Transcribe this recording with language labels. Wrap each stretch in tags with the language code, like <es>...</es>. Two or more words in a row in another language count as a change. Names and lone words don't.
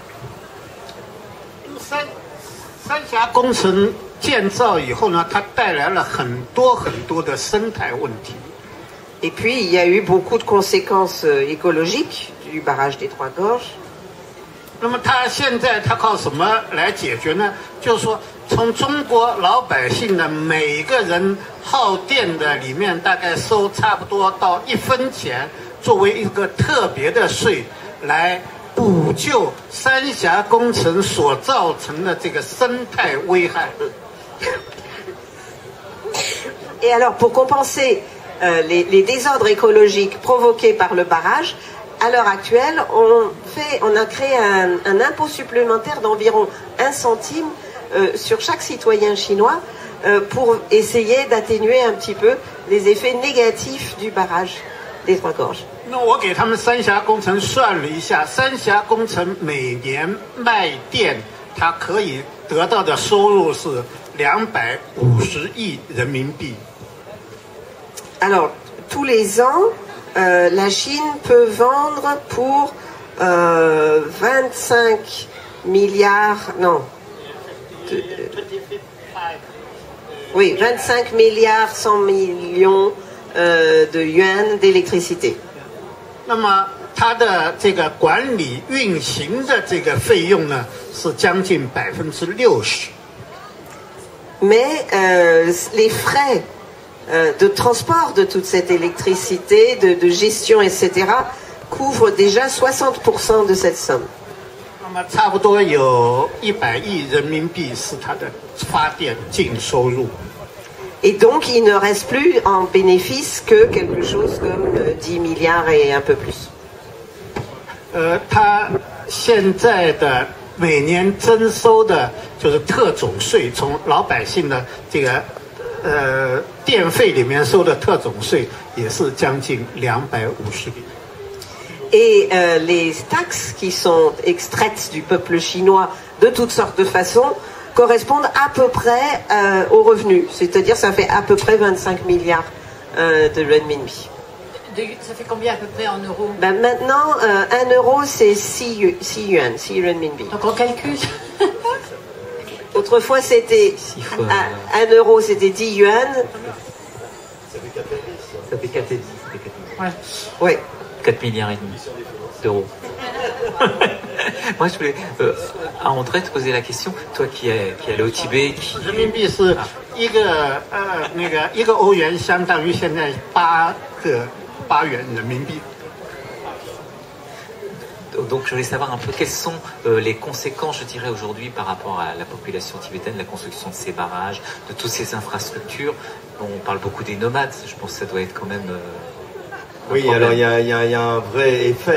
<fr>Et puis, il y a eu beaucoup de conséquences écologiques du barrage des Trois Gorges.</fr> <zh>从中国老百姓的每个人耗电的里面，大概收差不多到1分钱，作为一个特别的税，来补救三峡工程所造成的这个生态危害。</zh> <fr>Et alors, pour compenser les désordres écologiques provoqués par le barrage, à l'heure actuelle, on a créé un impôt supplémentaire d'environ 1 centime sur chaque citoyen chinois pour essayer d'atténuer un petit peu les effets négatifs du barrage des Trois Gorges.</fr> <zh>那我给他们三峡工程算了一下，三峡工程每年卖电，它可以得到的收入是250亿人民币。</zh> <fr>Alors, tous les ans, la Chine peut vendre pour 25 milliards, non, oui, 25 milliards 100 millions de yuan d'électricité.</fr> <zh>那么它的这个管理运行的这个费用呢，是将近60%。</zh> <fr>Mais les frais de transport de toute cette électricité, de gestion, etc., couvrent déjà 60% de cette somme.</fr> <zh>那么差不多有100亿人民币是它的发电净收入。</zh> <fr>Et donc, il ne reste plus en bénéfice que quelque chose comme 10 milliards et un peu plus.</fr> <zh>它现在的每年征收的就是特种税，从老百姓的这个电费里面收的特种税也是将近250亿。</zh> <fr>Et les taxes qui sont extraites du peuple chinois de toutes sortes de façons correspondent à peu près aux revenus. C'est-à-dire ça fait à peu près 25 milliards de renminbi. Ça fait combien à peu près en euros? Ben maintenant, 1 euro c'est 6 yuan, 6 renminbi. Donc on calcule. Autrefois c'était 1 euro c'était 10 yuan. Ça fait 4 Ouais. Ouais. 4 milliards et demi d'euros. Moi, je voulais à André te poser la question. Toi qui es allé au Tibet,</fr> <zh>人民币是一个1个欧元相当于现在8元人民币。</zh> <fr>Donc, je voulais savoir un peu quelles sont les conséquences, je dirais, aujourd'hui par rapport à la population tibétaine, la construction de ces barrages, de toutes ces infrastructures. On parle beaucoup des nomades. Je pense que ça doit être quand même. Oui, alors il y a un vrai effet.</fr>